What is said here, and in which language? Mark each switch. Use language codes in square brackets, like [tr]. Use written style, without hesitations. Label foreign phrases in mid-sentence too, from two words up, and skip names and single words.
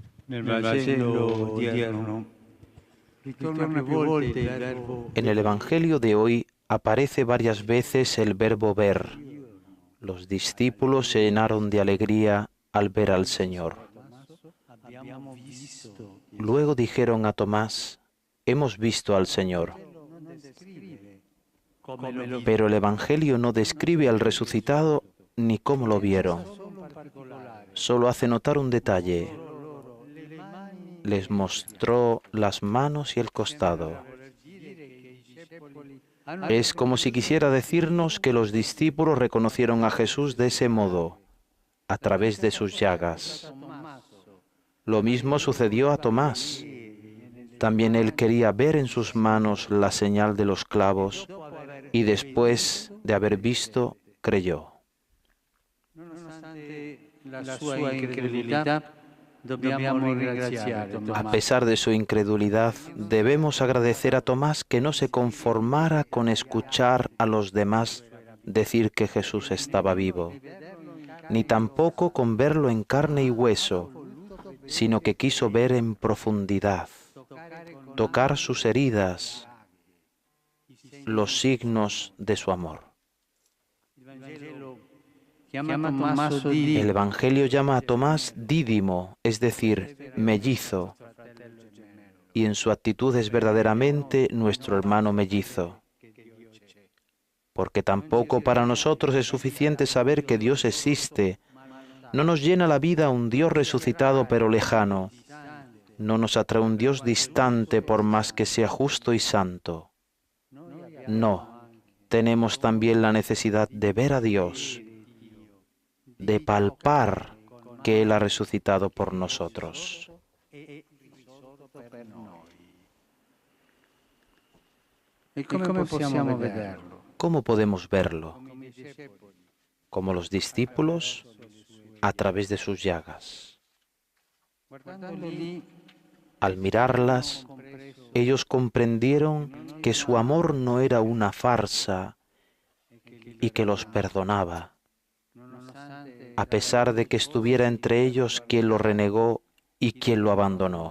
[it] Nel Vangelo odierno ritorna più volte il verbo [es] En el Evangelio de hoy aparece varias veces el verbo ver. Los discípulos se llenaron de alegría al ver al Señor. [it] abbiamo visto. [es] Luego dijeron a Tomás, hemos visto al Señor. [it] Non descrive come lo vide, [es] Pero el Evangelio no describe al resucitado ni cómo lo vieron. [it] solo un particolare. [es] Solo hace notar un detalle. [it] Loro le mani [es] Les mostró las manos y el costado. [it] dire che i discepoli hanno [es] Es como si quisiera decirnos que los discípulos reconocieron a Jesús de ese modo, a través de sus llagas. [it] Tommaso [es] Lo mismo sucedió a Tomás. También él quería ver en sus manos la señal de los clavos y después de haber visto, creyó. [it] nonostante la sua incredulità dobbiamo ringraziare [es] A [it] Tommaso. [es] pesar de su incredulidad, debemos agradecer a Tomás que no se conformara con escuchar a los demás decir que Jesús estaba vivo, ni tampoco con verlo en carne y hueso, sino que quiso ver en profundidad, tocar sus heridas, los signos de su amor. [it] Il Vangelo chiama Tommaso di [es] El Evangelio llama a Tomás Dídimo, es decir, mellizo, y en su actitud es verdaderamente nuestro hermano mellizo. Porque tampoco para nosotros es suficiente saber que Dios existe. No nos llena la vida un Dios resucitado pero lejano. No nos atrae un Dios distante por más que sea justo y santo. No, tenemos también la necesidad de ver a Dios, de palpar que Él ha resucitado por nosotros. [it] E come possiamo vederlo? [es] ¿Cómo podemos verlo? Como los discípulos, a través de sus llagas. [it] Guardando lì [es] Al mirarlas, ellos comprendieron que su amor no era una farsa y que los perdonaba, a pesar de que estuviera entre ellos quien lo renegó y quien lo abandonó.